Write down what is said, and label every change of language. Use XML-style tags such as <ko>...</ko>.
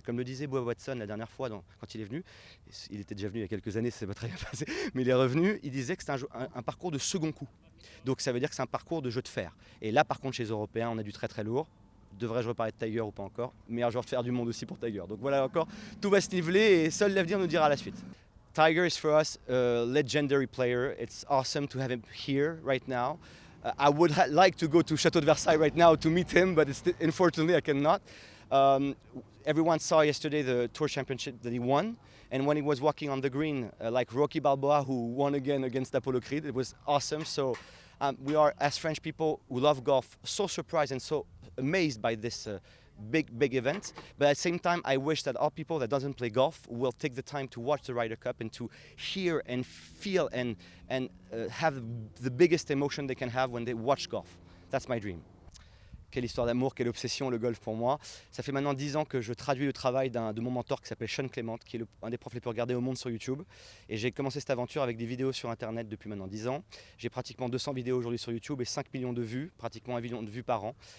<fr>Comme le disait Bubba Watson la dernière fois quand il est venu, il était déjà venu il y a quelques années, ça s'est pas très bien passé, mais il est revenu, il disait que c'est un parcours de second coup. Donc ça veut dire que c'est un parcours de jeu de fer. Et là, par contre, chez les Européens, on a du très très lourd. Devrais-je reparler de Tiger ou pas encore? Meilleur joueur de fer du monde aussi pour Tiger. Donc voilà, encore, tout va se niveler et seul l'avenir nous dira la suite.</fr> <en>Tiger is for us a legendary player. It's awesome to have him here right now. I would like to go to Château de Versailles right now to meet him, but unfortunately I cannot. Everyone saw yesterday the Tour Championship that he won. And when he was walking on the green, like Rocky Balboa, who won again against Apollo Creed, it was awesome. So we are, as French people who love golf, so surprised and so amazed by this big event. But at the same time, I wish that all people that doesn't play golf will take the time to watch the Ryder Cup and to hear and feel and have the biggest emotion they can have when they watch golf. That's my dream.</en> <fr>Quelle histoire d'amour, quelle obsession le golf pour moi. Ça fait maintenant 10 ans que je traduis le travail de mon mentor qui s'appelle Sean Clement, qui est un des profs les plus regardés au monde sur YouTube. Et j'ai commencé cette aventure avec des vidéos sur Internet depuis maintenant 10 ans. J'ai pratiquement 200 vidéos aujourd'hui sur YouTube et 5 millions de vues, pratiquement 1 million de vues par an.</fr>